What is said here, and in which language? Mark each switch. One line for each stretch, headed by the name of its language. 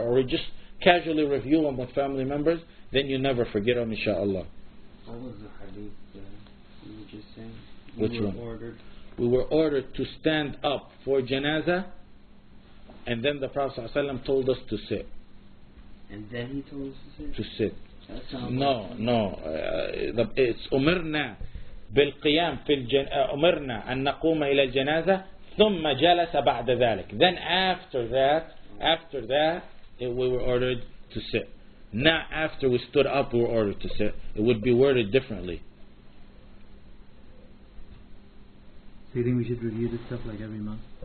English: Or just casually review them with family members, then you never forget them, insha'Allah. What was the hadith you were just saying? Which one? We were ordered to stand up for janazah, and then the Prophet ﷺ told us to sit. And then he told us to sit? To sit. No.
Arabic: It's umirna بالقيام في أمرنا أن نقوم إلى الجنازة ثم جلس بعد ذلك.
English: Then after that we were ordered to sit. Not after we stood up we were ordered to sit. It would be worded differently. So you think we should review this stuff like every month?